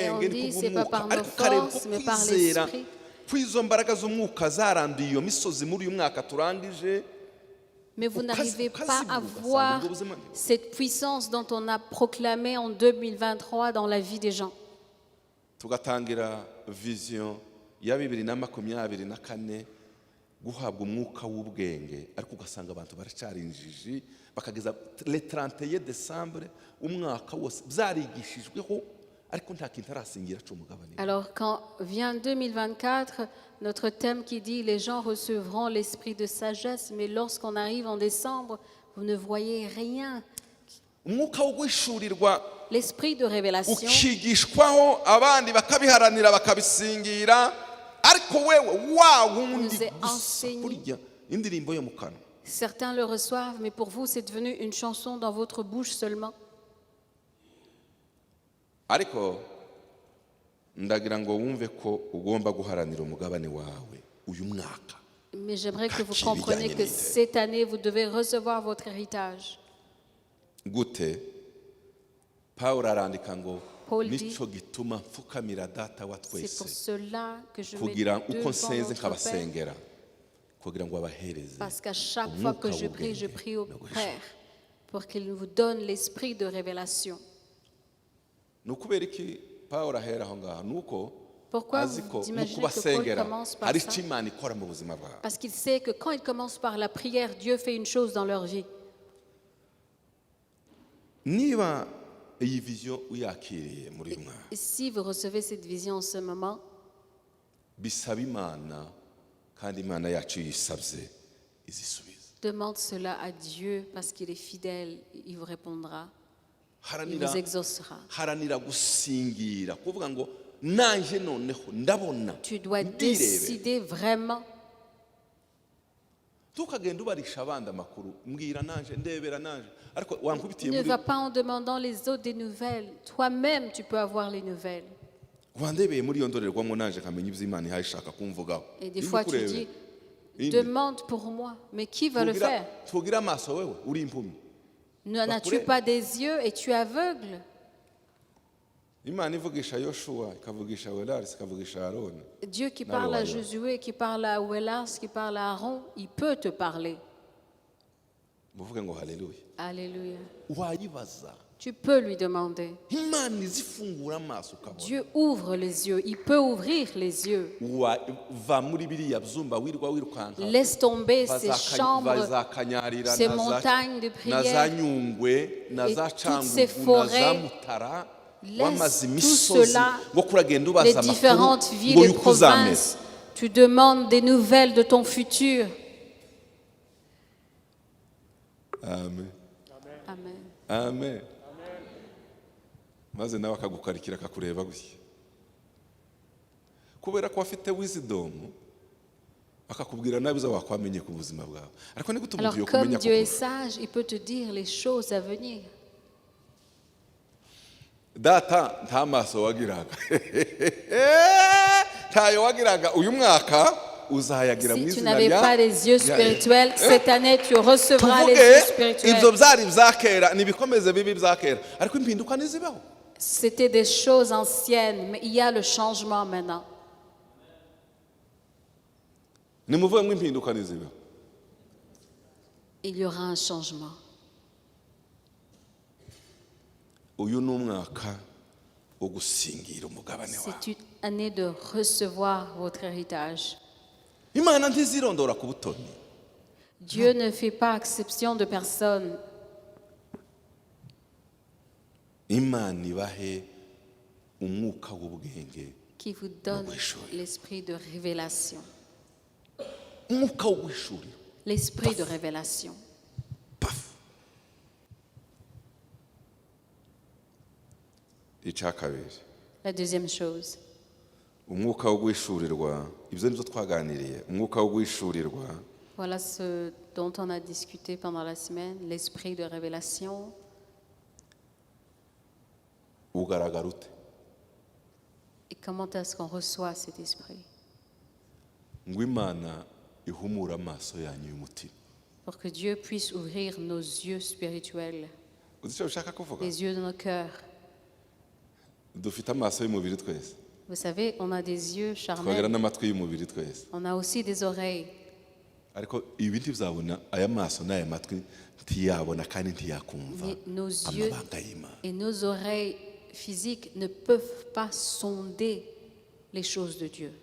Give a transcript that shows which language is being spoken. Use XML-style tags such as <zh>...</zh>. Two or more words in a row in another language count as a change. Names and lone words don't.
<fr>Et on</fr> <rw>ni</rw> <fr>dit, c'est pas</fr> <rw>kubw'umwuka,</rw> <fr>par nos</fr> <rw>ariko ukareba</rw> <fr>forces,</fr> <rw>uko</rw> <fr>mais par</fr> <rw>kwizera</rw> <fr>l'esprit.</fr> <rw>kw'izo mbaraga z'umwuka zaranduye iyo misozi muri uyu mwaka turangije.</rw> <fr>Mais vous n'arrivez</fr> <rw>Ukazi-</rw> <fr>pas à</fr> <rw>ukazibura,</rw> <fr>voir</fr> <rw>ubwo buzima-</rw> <fr>cette puissance dont on a proclamé en 2023 dans la vie des gens.</fr> <rw>tugatangira vision ya 2024 guhabwa umwuka w'ubwenge, ariko ugasanga abantu baracyari injiji, bakageza</rw> <fr>le 31 décembre</fr> <rw>umwaka wose byarigishijweho, ariko nta kintu arasingira cy'umugabane.</rw> <fr>Alors quand vient 2024, notre thème qui dit les gens recevront l'esprit de sagesse, mais lorsqu'on arrive en décembre, vous ne voyez rien.</fr> <rw>Umwuka wo guhishurirwa</rw> <fr>L'esprit de révélation,</fr> <rw>ukigishwaho abandi bakabiharanira bakabisingira, ariko wewe wa wundi</rw> <fr>Nous est</fr> <rw>gusa</rw> <fr>enseigné.</fr> <rw>kurya indirimbo yo mu kanwa.</rw> <fr>certains le reçoivent, mais pour vous, c'est devenu une chanson dans votre bouche seulement.</fr> <rw>Ariko ndagira ngo wumve ko ugomba guharanira umugabane wawe uyu mwaka.</rw> <fr>Mais j'aimerais que vous Qui compreniez gagne que l'idée. cette année, vous devez recevoir votre héritage.</fr> <rw>Gute Pawulo arandika ngo</rw> <fr>Paul dit,</fr> <rw>nico gituma mfukamira data wa</rw> <fr>C'est pour</fr> <rw>twese</rw> <fr>cela que je</fr> <rw>kugira</rw> <fr>mets</fr> <rw>uko</rw> <fr>devant</fr> <rw>nsenze</rw> <fr>notre Père,</fr> <rw>nkabasengera kugira ngo abahereze</rw> <fr>parce qu'à chaque fois que je prie au Père pour qu'il vous donne l'esprit de révélation.</fr> <rw>ni ukubera iki Pawulo ahera aho ngaho? Ni uko</rw> <fr>Pourquoi</fr> <rw>azi</rw> <fr>vous</fr> <rw>ko mu</rw> <fr>imaginez que</fr> <rw>kubasengera</rw> <fr>Paul commence par</fr> <rw>hari</rw> <fr>ça?</fr> <rw>icyo Imana ikora mu buzima bwawe.</rw> <fr>Parce qu'il sait que quand il commence par la prière, Dieu fait une chose dans leur vie.</fr> <rw>Niba iyi vision uyakiriye muri uyu mwaka,</rw> <fr>Et si vous recevez cette vision en ce moment,</fr> <rw>bisaba Imana, kandi Imana yacu yisabye izisubiza.</rw> <fr>demande cela à Dieu parce qu'il est fidèle, il vous répondra, il</fr> <rw>haranira</rw> <fr>vous exaucera.</fr> <rw>haranira gusingira kuvuga ngo nanje noneho ndabona</rw> <fr>Tu dois</fr> <rw>ndirebe.</rw> <fr>décider vraiment.</fr> <rw>Tukagenda ubarisha abandi amakuru, mbwira nanje ndebera nanje, ariko wankubitiye</rw> <fr>Ne</fr> <rw>muri</rw> <fr>va pas en demandant les autres des nouvelles. Toi-même, tu peux avoir les nouvelles.</fr> <rw>wandebeye muri iyo ndorerwamo nanje kamenya ibyo Imana ihaye ishaka kumvugaho.</rw> <fr>Et des</fr> <rw>Nimba</rw> <fr>fois, tu</fr> <rw>ukurebe,</rw> <fr>dis,</fr> <rw>indi,</rw> <fr>demande pour moi. Mais qui va le faire?</fr> <rw>tugira amaso wewe uri impumyi.</rw> <fr>N'as-tu pas des yeux et tu es aveugle?</fr> <rw>Imana ivugisha Yoshua, ikavugisha Welars, ikavugisha Aroni.</rw> <fr>Dieu qui Non, parle à ouais, Josué, qui parle à Ouelas, qui parle à Aaron, il peut te parler.</fr> <rw>Muvuge ngo haleluya.</rw> <fr>Alléluia.</fr> <rw>Wayibaza.</rw> <fr>Tu peux lui demander.</fr> <rw>Imana izifungura amaso ukabona.</rw> <fr>Dieu ouvre les yeux. Il peut ouvrir les yeux.</fr> <rw>Va muri biriya byumba wirwa wirukanka.</rw> <fr>Laisse tomber ces chambres,</fr> <rw>bazakanyarira</rw> <fr>ces montagnes de</fr> <rw>na za</rw> <fr>prière.</fr> <rw>Nyungwe na za</rw> <fr>toutes ces</fr> <rw>Cangugu na</rw> <fr>forêts.</fr> <rw>za Mutara</rw> <fr>Laisse</fr> <rw>wamaze</rw> <fr>tout</fr> <rw>imisozi</rw> <fr>cela,</fr> <rw>ngo kuragenda</rw> <fr>les</fr> <rw>ubaza</rw> <fr>différentes</fr> <rw>amakuru</rw> <fr>villes</fr> <rw>ngo</rw> <fr>et</fr> <rw>yuko uzamera.</rw> <fr>provinces. Tu demandes des nouvelles de ton futur.</fr> <rw>Amen. Amen. Amen. Maze nawe akagukarikira akakureba gutya. Kubera ko afite wisdom akakubwira nabi zo wakwamenye ku buzima bwawe. Ariko ni gute</rw> <fr>Alors</fr> <rw>umuntu</rw> <fr>comme</fr> <rw>yokumenya</rw> <fr>Dieu est</fr> <rw>ko</rw> <fr>sage, il peut te dire les choses à venir.</fr> <rw>data nta maso wagiraga. Ntayo wagiraga uyu mwaka uzayagira mu</rw> <fr>Si tu</fr> <rw>izina</rw> <fr>n'avais</fr> <rw>rya</rw> <fr>pas les yeux spirituels, cette année tu recevras les yeux</fr> <rw>tuvuge ibyo</rw> <fr>spirituels.</fr> <rw>byari byakera nibikomeze bibi byakera ariko impinduka nizibaho.</rw> <fr>C'était des choses anciennes, mais il y a le changement maintenant.</fr> <rw>Nimuvuge ngo impinduka nizibaho.</rw> <fr>Il y aura un changement.</fr> <rw>uyu ni umwaka wo gusingira umugabane wawe.</rw> <fr>C'est une année de recevoir votre héritage.</fr> <rw>Imana ntizirondora ku butoni.</rw> <fr>Dieu ne fait pas exception de personne.</fr> <rw>Imana ibahe umwuka w'ubwenge</rw> <fr>Qui vous donne l'esprit de révélation.</fr> <rw>umwuka wo guhishurira.</rw> <fr>L'esprit de révélation. Paf.</fr> <rw>Icya kabiri,</rw> <fr>La deuxième chose,</fr> <rw>umwuka wo guhishurirwa, ibyo nibyo twaganiriye, umwuka wo guhishurirwa</rw> <fr>voilà ce dont on a discuté pendant la semaine, l'esprit de révélation.</fr> <rw>ugaragara ute?</rw> <fr>Et comment est-ce qu'on reçoit cet esprit?</fr> <rw>Ngo Imana ihumura amaso yanyu y'umutima.</rw> <fr>Pour que Dieu puisse ouvrir nos yeux spirituels,</fr> <rw>Uzi icyo ushaka kuvuga?</rw> <fr>les yeux de nos cœurs.</fr> <rw>Dufite amaso y'umubiri twese,</rw> <fr>Vous savez, on a des yeux</fr> <rw>twagira</rw> <fr>charnels,</fr> <rw>n'amatwi y'umubiri twese,</rw> <fr>on a aussi des oreilles.</fr> <rw>ariko ibi ntibizabona aya maso n'aya matwi ntiyabona kandi ntiyakumva</rw> <fr>Mais nos yeux</fr> <rw>amabanga y'Imana.</rw> <fr>et nos oreilles physiques ne peuvent pas sonder les choses de Dieu.</fr>